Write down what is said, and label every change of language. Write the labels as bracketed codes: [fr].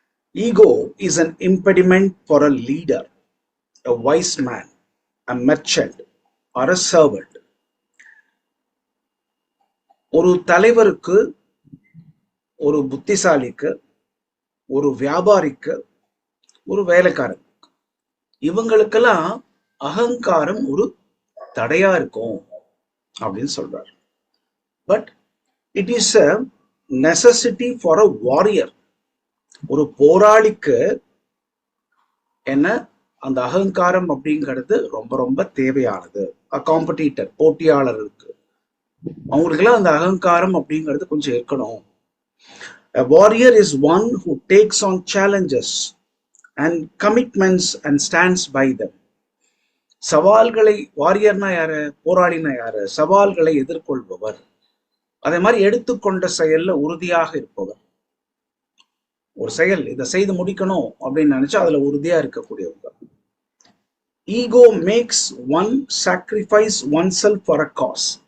[en] Ego is an impediment for a leader, a wise man, a merchant, or a servant. [ta] ஒரு தலைவருக்கு, ஒரு புத்திசாலிக்கு, ஒரு வியாபாரிக்கு, ஒரு வேலைக்காரன், இவங்களுக்கெல்லாம் அகங்காரம் ஒரு தடையா இருக்கும் அப்படின்னு சொல்றார். [en] But it is a necessity for a warrior. [ta] ஒரு போராளிக்கு என்ன அந்த அகங்காரம் அப்படிங்கிறது ரொம்ப ரொம்ப தேவையானது. காம்படிட்டர், போட்டியாளருக்கு, அவங்களுக்கெல்லாம் அந்த அகங்காரம் அப்படிங்கிறது கொஞ்சம் இருக்கணும். [en] A warrior is one who takes on challenges and commitments and stands by them. [ta] சவால்களை, வாரியர்னா யாரு, போராளினா யாரு, சவால்களை எதிர்கொள்பவர், அதே மாதிரி எடுத்துக்கொண்ட செயல்ல உறுதியாக இருப்பவர். ஒரு செயல் இதை செய்து முடிக்கணும் அப்படின்னு நினைச்சா அதுல உறுதியா இருக்கக்கூடியவங்க. [en] Ego makes one sacrifice oneself for a cause.